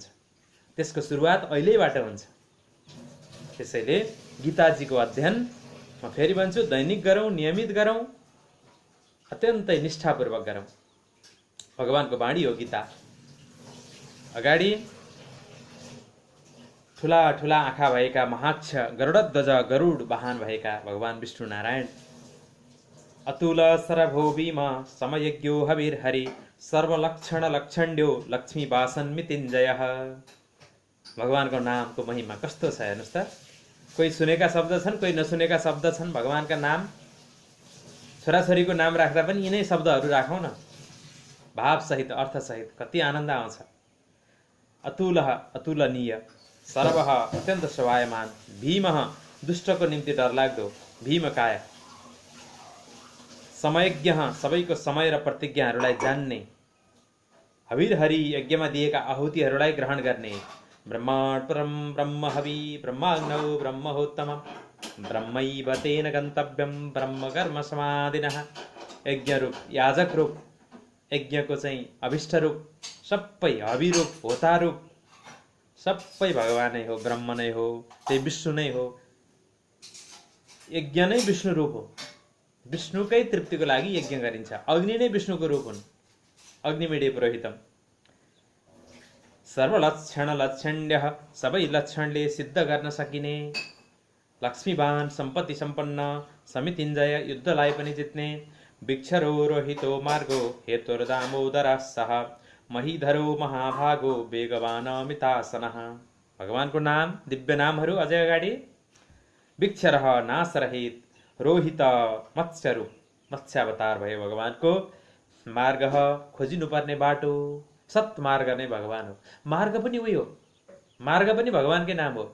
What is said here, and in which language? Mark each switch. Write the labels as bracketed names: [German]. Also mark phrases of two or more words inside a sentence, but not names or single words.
[Nepali] त्यसको सुरुवात अहिलेबाट हुन्छ। त्यसैले गीताजीको अध्ययन म फेरि भन्छु, दैनिक गरौँ, नियमित गरौँ, अत्यन्तै निष्ठापूर्वक गरौँ। भगवानको वाणी हो गीता। अगाडि ठुला ठुला आँखा भएका महाक्ष गरुडध्वज गरुड वाहन भएका भगवान विष्णु नारायण, [Sanskrit] अतुल सरभो भीम समयज्ञो हविर्हरि सर्वलक्षण लक्षण्यो लक्ष्मी वासन मृत्युञ्जयः। [Nepali] भगवानको नामको महिमा कस्तो छ हेर्नुहोस् त। कोही सुनेका शब्द छन्, कोही नसुनेका शब्द छन्। भगवानका नाम, छोराछोरीको नाम राख्दा पनि यिनै शब्दहरू राखौँ न, भावसहित, अर्थसहित, कति आनन्द आउँछ। अतुलः अतुलनीय, सर्वः अत्यन्त शोभायमान, भीमः दुष्टको निम्ति डरलाग्दो, भीमकाय, समयज्ञ सबैको समय र प्रतिज्ञाहरूलाई जान्ने, हविर्हरि यज्ञमा दिएका आहुतिहरूलाई ग्रहण गर्ने, [Sanskrit] ब्रह्माण्ड परम ब्रह्म हवि ब्रह्माग्नौ ब्रह्महोत्तमम् ब्रह्मैव तेन गन्तव्यं ब्रह्म कर्म समाधिनः। [Nepali] यज्ञ रूप, याजक रूप, यज्ञको चाहिँ अभिष्ट रूप, सबै हवि रूप, होता रूप, सबै भगवानै हो, ब्रह्म नै हो, त्यही विष्णु नै हो। यज्ञ नै विष्णु रूप हो। विष्णुकै तृप्तिको लागि यज्ञ गरिन्छ। अग्नि नै विष्णुको रूप हुन्, [Sanskrit] अग्निमीडे पुरोहितम। सर्वलक्षण लक्षण्यः, [Nepali] सबै लक्षणले सिद्ध गर्न सकिने, लक्ष्मीवान, सम्पत्ति सम्पन्न, समितिञ्जय, युद्धलाई पनि जित्ने, [Sanskrit] वृक्षरो रोहितो मार्गो हेतुर्दामोदरः सः, महीधरो महाभागो वेगवान अमितासनः। [Nepali] भगवानको नाम, दिव्य नामहरू अझै अगाडि, वृक्षरः नाशरहित, रोहित मत्स्यरूप, मत्स्यावतार भयो भगवानको। मार्ग खोजिनुपर्ने बाटो, सत्मार्ग नै भगवान हो। मार्ग पनि उही हो, मार्ग पनि भगवानकै नाम हो।